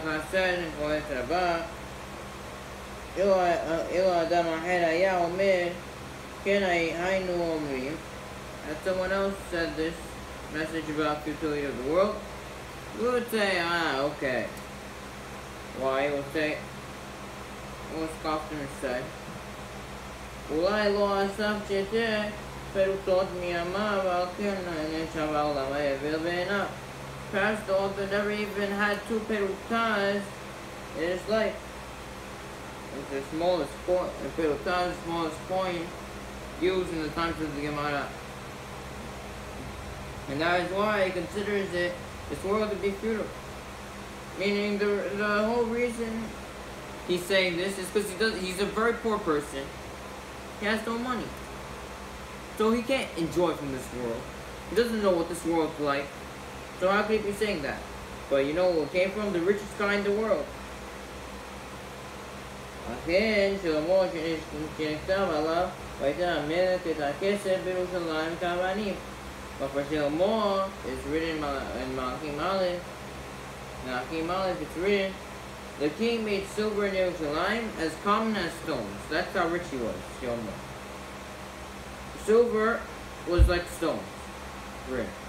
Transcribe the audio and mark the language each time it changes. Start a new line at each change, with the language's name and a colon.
English: Said in Kohelet Rabbah, אילו אדם אחר היה אומר, כן היינו אומרים, and someone else said this message about futility of the world, we would say, okay. Why?
Hebrew: He would say, we'll scoff and say, אולי לא אסף שתי פירוטות מימיו, ועל כן נשב העולם האבל בעיניו.
English: Perhaps the author never even had two perutas in his life. It's the smallest coin, the smallest coin used in the times of the Gemara. And that is why he considers this world to be futile. Meaning the whole reason he's saying this is because he's a very poor person. He has no money. So he can't enjoy from this world. He doesn't know what this world's like. So how could he be saying that? But you know who came from? The richest guy in the world.
Hebrew: אכן שלמה שנכתב עליו ויתן המלך את הכסף בירושלים כאבנים.
English: But for Shlomo, it's written in Malachim Aleph. It's written, the king made silver in Jerusalem as common as stones. That's how rich he was, Shlomo. Silver was like stones. Right.